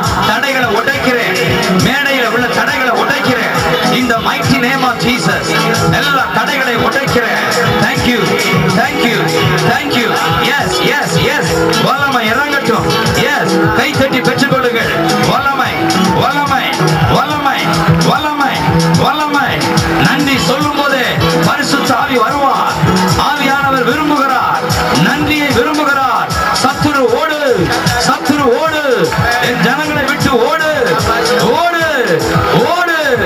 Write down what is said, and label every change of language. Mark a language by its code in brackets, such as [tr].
[ta] தடைகளை உடைக்கிறேன், மேடையில உள்ள தடைகளை உடைக்கிறேன். இந்த [en] mighty name of Jesus. [ta] எல்லா தடைகளை உடைக்கிறேன். [en] Thank you, thank you, thank you. Yes, yes, yes. [ta] வல்லமை இறங்கட்டும். Yes, கை தட்டி பெற்றுக் கொள்ளுங்கள். வல்லமை வல்லமை வல்லமை வல்லமை வல்லமை. நன்றி சொல்லும் போதே பரிசுத்த ஆவி வருவார். ஆவியானவர் விரும்புகிறார், நன்றியை விரும்புகிறார். சத்துரு ஓடு, சத்துரு ஓடு, என் ஜனங்களை விட்டு ஓடு, ஓடு, ஓடு.